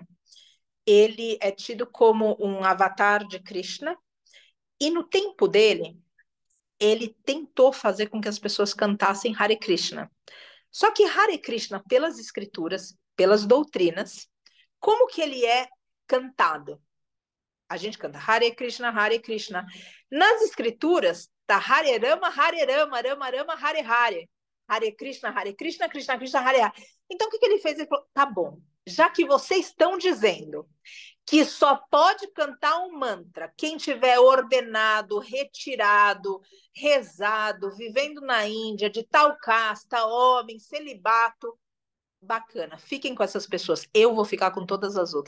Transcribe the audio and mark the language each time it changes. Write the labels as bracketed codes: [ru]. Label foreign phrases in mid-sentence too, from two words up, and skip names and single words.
[pt] Ele é tido como um avatar de Krishna, e no tempo dele, ele tentou fazer com que as pessoas cantassem Hare Krishna. Só que Hare Krishna, pelas escrituras, pelas doutrinas, como que ele é cantado? A gente canta [sa] Hare Krishna, Hare Krishna. [pt] Nas escrituras, tá [sa] Hare Rama, Rama Rama, Hare Hare. Hare Krishna, Krishna Krishna, Hare Hare. [pt] Então, o que ele fez? Ele falou, tá bom, já que vocês estão dizendo que só pode cantar um mantra quem tiver ordenado, retirado, rezado, vivendo na Índia, de tal casta, homem, celibato, bacana, fiquem com essas pessoas, eu vou ficar com todas as outras.